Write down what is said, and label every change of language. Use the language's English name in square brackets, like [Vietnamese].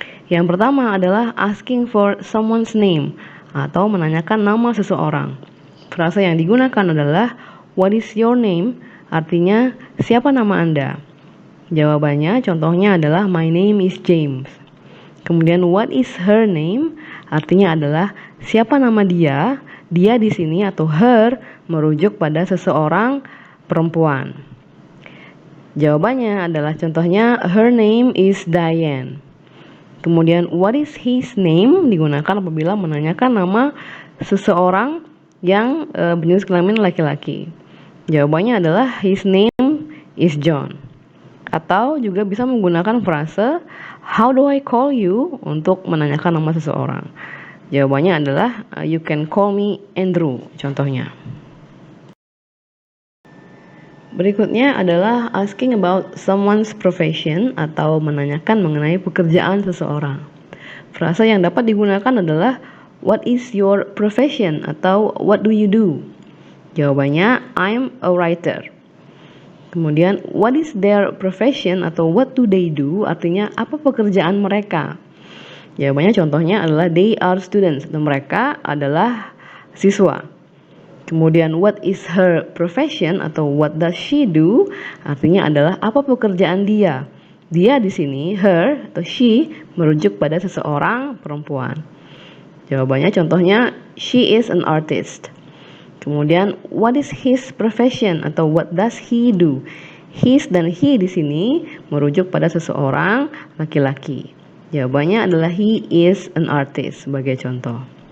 [Indonesian] Yang pertama adalah [English] asking for someone's name [Indonesian] atau menanyakan nama seseorang. Frasa yang digunakan adalah [English] what is your name? [Indonesian] Artinya siapa nama Anda? Jawabannya contohnya adalah [English] my name is James. [Indonesian] Kemudian [English] what is her name? [Indonesian] Artinya adalah siapa nama dia? Dia di sini atau her merujuk pada seseorang perempuan. Jawabannya adalah contohnya [English] her name is Diane. [Indonesian] Kemudian [English] what is his name [Indonesian] digunakan apabila menanyakan nama seseorang yang berjenis kelamin laki-laki. Jawabannya adalah [English] his name is John. [Indonesian] Atau juga bisa menggunakan frase [English] how do I call you [Indonesian] untuk menanyakan nama seseorang. Jawabannya adalah [English] you can call me Andrew [Indonesian] contohnya. Berikutnya adalah [English] asking about someone's profession [Indonesian] atau menanyakan mengenai pekerjaan seseorang. Frasa yang dapat digunakan adalah [English] what is your profession [Indonesian] atau [English] what do you do? [Indonesian] Jawabannya [English] I'm a writer. [Indonesian] Kemudian [English] what is their profession [Indonesian] atau [English] what do they do? [Indonesian] Artinya apa pekerjaan mereka? Jawabannya contohnya adalah [English] they are students [Indonesian] atau mereka adalah siswa. Kemudian [English] what is her profession [Indonesian] atau [English] what does she do? [Indonesian] Artinya adalah apa pekerjaan dia? Dia di sini her atau she merujuk pada seseorang perempuan. Jawabannya contohnya [English] she is an artist. [Indonesian] Kemudian [English] what is his profession [Indonesian] atau [English] what does he do? [Indonesian] His dan he di sini merujuk pada seseorang laki-laki. Jawabannya adalah [English] he is an artist [Indonesian] sebagai contoh.